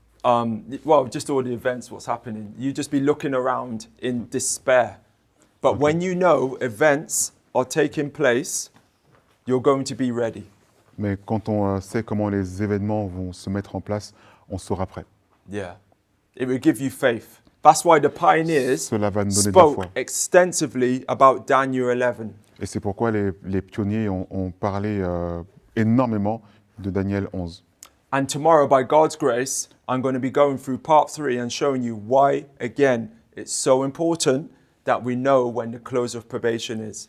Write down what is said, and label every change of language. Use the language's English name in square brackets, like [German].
[English] Well, just all the events, what's happening. You just be looking around in despair. But when you know events are taking place, you're going to be ready. [French] Mais quand on sait comment les événements vont se mettre en place, on sera prêt. [English] Yeah. It will give you faith. That's why the pioneers [French] Cela va nous donner de la foi. [English] spoke extensively about Daniel 11. [French] Et c'est pourquoi les pionniers ont parlé énormément de Daniel 11. [English] And tomorrow, by God's grace, I'm going to be going through part 3 and showing you why, again, it's so important that we know when the close of probation is.